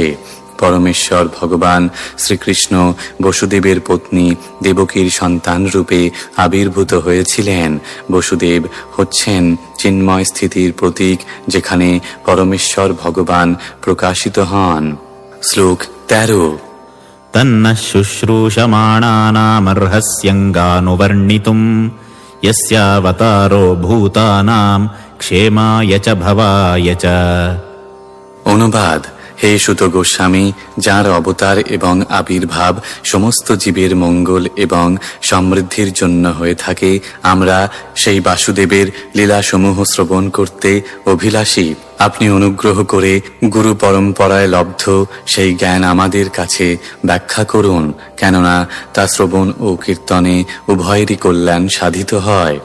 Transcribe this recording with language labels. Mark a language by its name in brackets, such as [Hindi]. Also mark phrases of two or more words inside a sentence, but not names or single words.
[Bangla] পরমেশ্বর ভগবান শ্রীকৃষ্ণ বসুদেবের পত্নী দেবকীর সন্তান রূপে আবির্ভূত হয়েছিলেন। বসুদেব হচ্ছেন চিন্ময় স্থিতির প্রতীক, যেখানে পরমেশ্বর ভগবান প্রকাশিত হন। শ্লোক 13। [Sanskrit] तन्नः शुश्रूषमाणानामर्हस्यङ्गानुवर्णितुम् यस्यावतारो भूतानां क्षेमाय च भवाय च। [Bangla] অনুবাদ: হে সুত গোস্বামী, যার অবতার এবং আবির্ভাব সমস্ত জীবের মঙ্গল এবং সমৃদ্ধির জন্য হয়ে থাকে, আমরা সেই বাসুদেবের লীলাসমূহ শ্রবণ করতে অভিলাষী। আপনি অনুগ্রহ করে গুরু পরম্পরায় লব্ধ সেই জ্ঞান আমাদের কাছে ব্যাখ্যা করুন, কেননা তা শ্রবণ ও কীর্তনে উভয়েরই কল্যাণ সাধিত হয়।